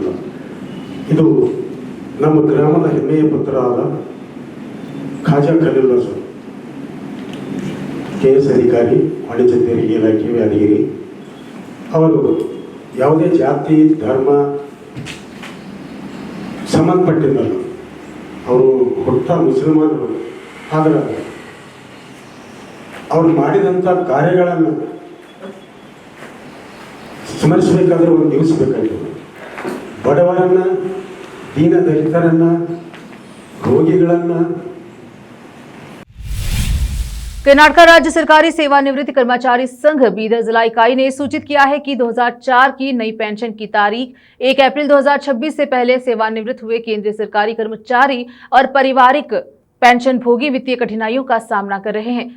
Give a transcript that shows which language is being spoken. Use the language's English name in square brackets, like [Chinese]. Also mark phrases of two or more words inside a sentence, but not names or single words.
[Kannada] ಇದು ನಮ್ಮ ಗ್ರಾಮದ ಹೆಮ್ಮೆಯ ಪುತ್ರರಾದ ಖ್ವಾಜಾ ಖಲೀಲುಲ್ಲಾ ಸರ್, ಕೆಎಸ್ ಅಧಿಕಾರಿ, ವಾಣಿಜ್ಯ ತೆರಿಗೆ ಇಲಾಖೆ ಯಾದಗಿರಿ, ಅವರು ಯಾವುದೇ ಜಾತಿ ಧರ್ಮ ಸಂಬಂಧಪಟ್ಟಿದ್ದಲ್ಲ, ಅವರು ಹುಟ್ಟ ಮುಸಲ್ಮಾನರು, ಆದರೆ ಅವರು ಮಾಡಿದಂಥ ಕಾರ್ಯಗಳನ್ನು ಸ್ಮರಿಸಬೇಕಾದ್ರೆ ಒಂದು ದಿವಸ ಬೇಕಾಗಿತ್ತು। ಬಡವರನ್ನು, ದೀನ ದಲಿತರನ್ನು, ರೋಗಿಗಳನ್ನು, [Hindi] कर्नाटक राज्य सरकारी सेवानिवृत्त कर्मचारी संघ बीदर जिला इकाई ने सूचित किया है कि 2004 की नई पेंशन की तारीख 1 अप्रैल 2026 से पहले सेवानिवृत्त हुए केंद्रीय सरकारी कर्मचारी और पारिवारिक पेंशन भोगी वित्तीय कठिनाइयों का सामना कर रहे हैं।